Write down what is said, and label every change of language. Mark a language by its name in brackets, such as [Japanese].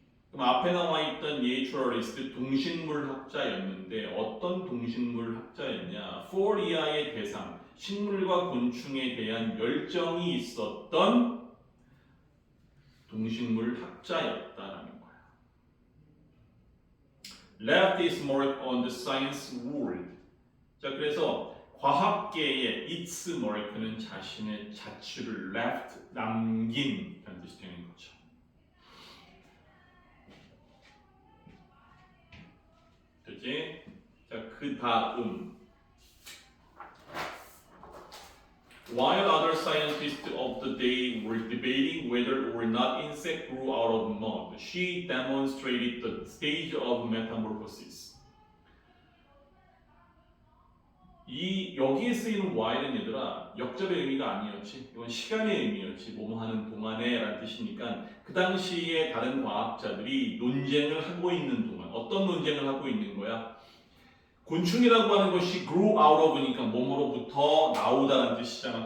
[Korean] 그럼 앞에 나와 있던 naturalist 동식물 학자였는데 어떤 동식물 학자였냐? for 이하의 대상, 식물과 곤충에 대한 열정이 있었던 동식물 학자였다라는 거야. [English] left his mark on the science world. [Korean] 자, 그래서 과학계의 its mark는 자신의 자취를 left, 남긴 라는 뜻이 되는 거죠. 그치? [English] 자, 그 다음 While other scientists of the day were debating whether or not insects grew out of mud, she demonstrated the stage of metamorphosis. [Korean] 이 여기에 쓰이는 while은 얘들아 역접의 의미가 아니었지. 이건 시간의 의미였지. 뭐뭐 하는 동안에 라는 뜻이니까 그 당시에 다른 과학자들이 논쟁을 하고 있는 동안 어떤 논쟁을 하고 있는 거야? 곤충이라고 하는 것이 grow out of니까 몸으로부터 나오다는 뜻이잖아.